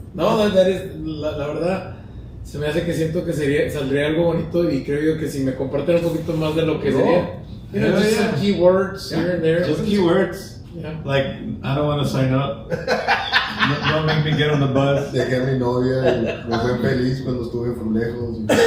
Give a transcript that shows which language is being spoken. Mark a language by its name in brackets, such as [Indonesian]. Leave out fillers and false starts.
[Spanish] no, la verdad, se me hace que siento que saldría algo bonito y creo yo que si me comparten un poquito más de lo que No. sería, you know, [English] Yeah, just yeah. some keywords here and there. Just keywords. Yeah. Like, I don't want to sign up. Don't make me get on the bus. [Spanish] Dejé a mi novia y me fue feliz cuando estuve por lejos.